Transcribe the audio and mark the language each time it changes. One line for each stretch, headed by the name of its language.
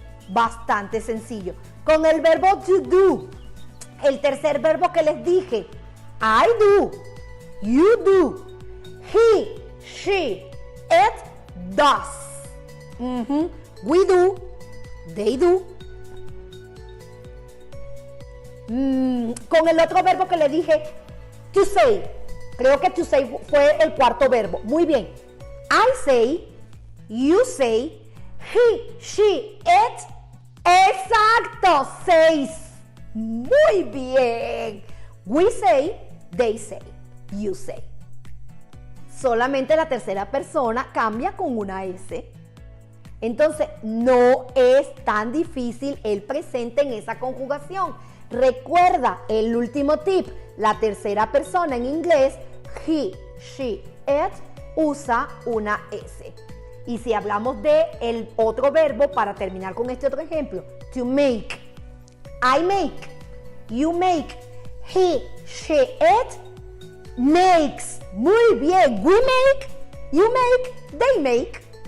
Spanish: Bastante sencillo. Con el verbo to do, el tercer verbo que les dije,
English: I do, you do, he, she, it does. We do, they do.
Spanish: Con el otro verbo que le dije, to say, creo que to say fue el cuarto verbo. Muy bien.
English: I say, you say, he, she, it.
Spanish: Exacto. Exacto, 6. Muy bien.
English: We say, they say, you say.
Spanish: Solamente la tercera persona cambia con una S. Entonces, no es tan difícil el presente en esa conjugación. Recuerda el último tip. La tercera persona en inglés,
English: he, she, it,
Spanish: usa una S. Y si hablamos de el otro verbo, para terminar con este otro ejemplo, to make.
English: I make, you make, he, she, it, makes.
Spanish: Muy bien.
English: We make, you make, they make.